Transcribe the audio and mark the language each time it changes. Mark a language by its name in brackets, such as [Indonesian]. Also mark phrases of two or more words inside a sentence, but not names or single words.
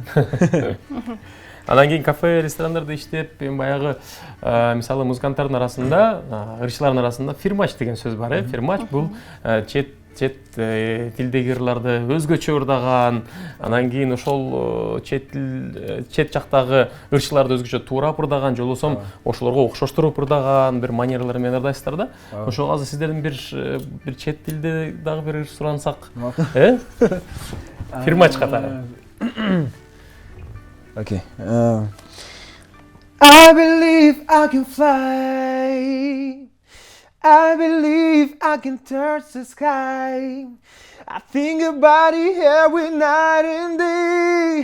[Kyrgyz] Анан кийин кафе ресторандарда иштеп, баягы мисалы музыканттардын арасында, ырчылардын арасында фирмач деген сөз бар, Фирмач бул чет тилдеги ырларды өзгөчө ырдаган, анан кийин ошол чет жактагы ырчыларды өзгөчө туурап ырдаган, жолосом ошолорго окшоштуруп ырдаган бир манералар менен ырдайсыздар да. Ошого азыр сиздердин бир чет тилде дагы бир ырч сурансак, Фирмач катары. [English] Okay. I believe I can fly. I believe I can touch the sky. I think about it every night and day.